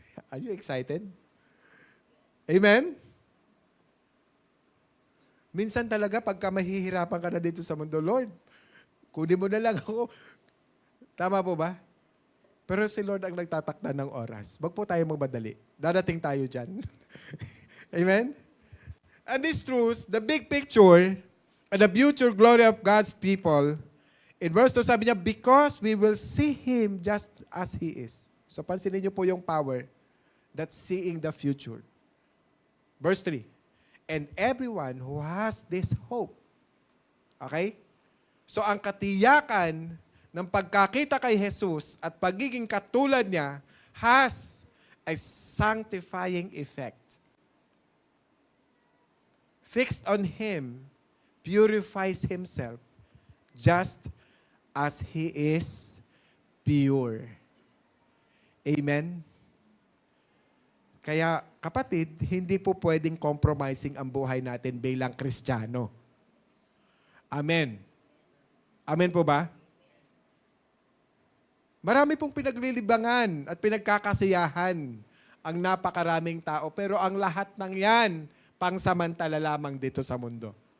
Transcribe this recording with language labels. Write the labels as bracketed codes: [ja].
[en] Are you excited? Amen? [tl] Minsan talaga, pagka mahihirapan ka na dito sa mundo, Lord, kunin mo na lang ako. Tama po ba? Pero si Lord ang nagtatakda ng oras. Wag po tayo magmadali. Dadating tayo dyan. Amen? [en] And this truth, the big picture, and the future glory of God's people, in verse 2 [tl] sabi niya, [en] because we will see Him just as He is. So [tl] pansinin niyo po yung [en] power that's seeing the future. Verse 3, and everyone who has this hope. [tl] Okay? So ang katiyakan ng pagkakita kay Jesus at pagiging katulad niya [en] has a sanctifying effect. Fixed on Him, purifies himself just as He is pure. Amen? [tl] Kaya, kapatid, hindi po pwedeng compromising ang buhay natin bilang Kristiyano. Amen. Amen po ba? Marami pong pinaglilibangan at pinagkakasiyahan ang napakaraming tao, pero ang lahat ng yan, pangsamantala lamang dito sa mundo.